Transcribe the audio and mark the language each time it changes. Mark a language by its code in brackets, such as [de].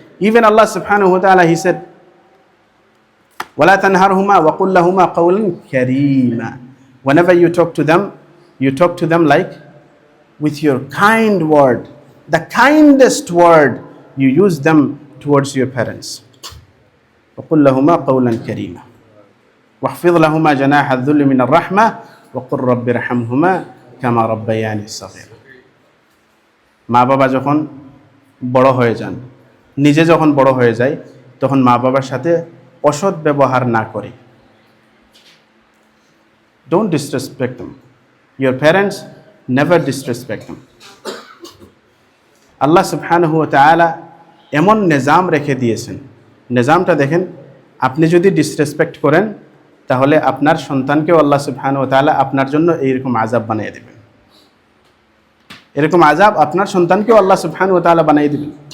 [en] Even Allah subhanahu wa ta'ala, He said, [ar] وَلَا تَنْهَرْهُمَا وَقُلْ لَهُمَا قَوْلًا كَرِيمًا. [en] Whenever you talk to them like with your kind word. The kindest word you use them towards your parents. [ar] وَقُلْ لَهُمَا قَوْلًا كَرِيمًا. واحفظ لهما جناح الذل من الرحمة وقل رب ارحمهما كما ربياني صغيرا. [bn] মা বাবা যখন বড় হয়ে যান, নিজে যখন বড় হয়ে যায়, তখন মা বাবার সাথে অসৎ ব্যবহার না করে। [en] Don't disrespect them. Your parents, never disrespect them. [bn] আল্লাহ সুবহানাহু ওয়া তাআলা এমন নিজাম রেখে দিয়েছেন। নিজামটা দেখেন, আপনি যদি ডিসরেসপেক্ট করেন, তাহলে আপনার সন্তানকেও আল্লাহ সুবহানাহু ওয়া তাআলা আপনার জন্য এইরকম আযাব বানিয়ে দেবেন। এরকম আযাব আপনার সন্তানকেও আল্লাহ সুবহানাহু ওয়া তাআলা বানিয়ে দেবেন।